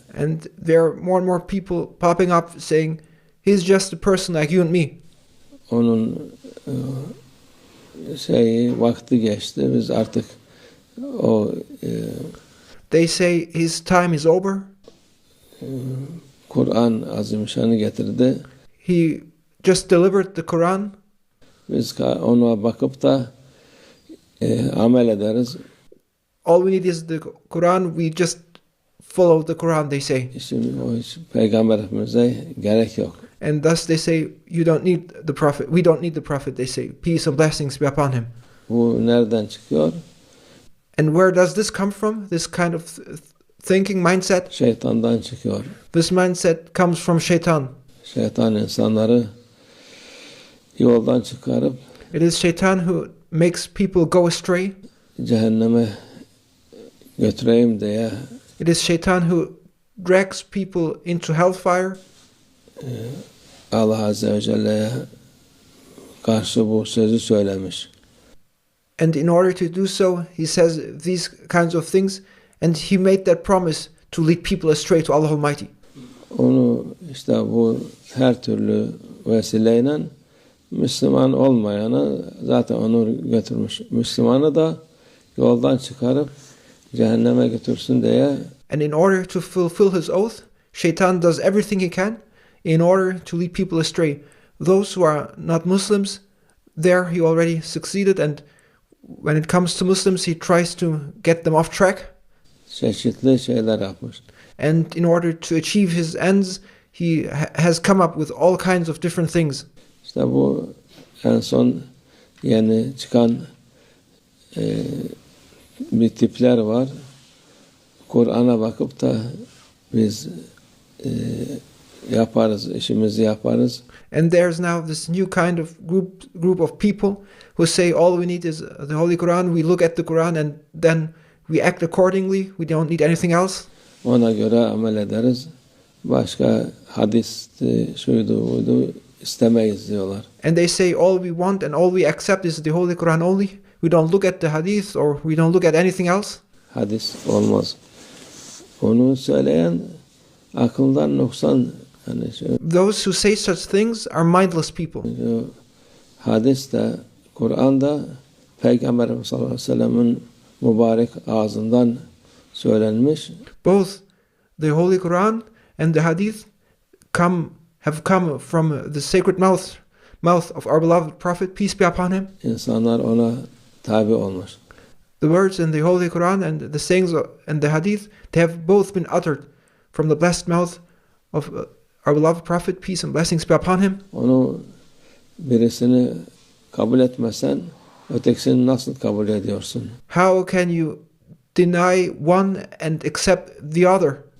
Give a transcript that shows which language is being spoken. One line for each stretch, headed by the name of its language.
English: And there are more and more people popping up saying, he's just a person like you and me.
Turkish: Onun vakti geçti. Biz artık o
English: they say his time is over.
Turkish: Kur'an Azimüşşan'ı getirdi.
English: He just delivered the Quran.
Turkish: Biz ona bakıp da amel ederiz.
English: All we need is the Quran. We just follow the Quran, they say.
Turkish: Şimdi o hiç Peygamber Efendimiz'e gerek yok.
English: And thus they say, you don't need the Prophet. We don't need the Prophet, they say. Peace and blessings be upon him.
Turkish: Bu nereden çıkıyor?
English: And where does this come from? This kind of thinking mindset?
Turkish: Şeytandan çıkıyor.
English: This mindset comes from Shaitan.
Turkish: Şeytan insanları yoldan çıkarıp
English: It is Shaitan who makes people go astray.
Turkish: Cehenneme götüreyim diye.
English: It is Shaitan who drags people into hellfire.
Turkish: Allah Azze ve Celle'ye karşı bu sözü söylemiş.
English: And in order to do so, he says these kinds of things, and he made that promise to lead people astray to Allah Almighty.
Turkish: Onu işte bu her türlü vesileyle Müslüman olmayana zaten onu götürmüş. Müslümanı da yoldan çıkarıp cehenneme götürsün diye.
English: And in order to fulfill his oath, Shaitan does everything he can in order to lead people astray. Those who are not Muslims, there he already succeeded, and when it comes to Muslims, he tries to get them off track.
Turkish: Çeşitli şeyler yapmış.
English: And in order to achieve his ends, he has come up with all kinds of different things.
Turkish: İşte bu en son yeni çıkan bir tipler var. Kur'an'a bakıp da biz yaparız, işimizi yaparız.
English: And there's now this new kind of group of people who say all we need is the Holy Quran. We look at the Quran and then we act accordingly. We don't need anything else.
Turkish: Ona göre amel ederiz. Başka hadis, şuydu buydu istemeyiz diyorlar.
English: And they say all we want and all we accept is the Holy Quran only. We don't look at the hadith or we don't look at anything else.
Turkish: Hadis olmaz. Onu söyleyen akıldan noksan. Yani
English: those who say such things are mindless people.
Turkish: Hadis de Kur'an'da Peygamberimiz sallallahu aleyhi ve sellem'in mübarek ağzından söylenmiş.
English: Both the Holy Quran and the Hadith have come from the sacred mouth of our beloved Prophet, peace be upon him.
Turkish: İnsanlar ona tabi olmuş.
English: The words in the Holy Quran and the sayings and the Hadith, they have both been uttered from the blessed mouth of our beloved Prophet, peace and blessings be upon him.
Turkish: Onu birisini kabul etmesen ötekisini nasıl kabul ediyorsun?
English: How can you deny one and accept the other?